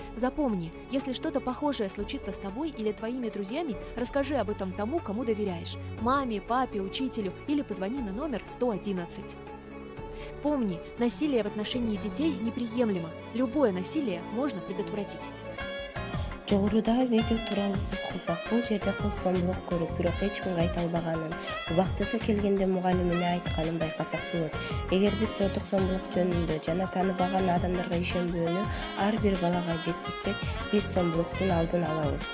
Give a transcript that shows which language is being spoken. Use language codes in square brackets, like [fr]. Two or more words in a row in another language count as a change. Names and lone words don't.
[ru] Запомни, если что-то похожее случится с тобой или твоими друзьями, расскажи об этом тому, кому доверяешь – маме, папе, учителю или позвони на номер 111. Помни, насилие в отношении детей неприемлемо, любое насилие можно предотвратить. [ky] Жогорудагы видео тууралуу сөз кылсак, бул жерде кыз зомбулук көрүп, бирок эч кимге айта албаганын, убактысы келгенде мугалимине айтканын байкасак болот. Эгер биз зордук зомбулук жөнүндө жана тааныбаган адамдарга ишенбөөнү ар бир балага жеткизсек, биз зомбулуктун алдын алабыз.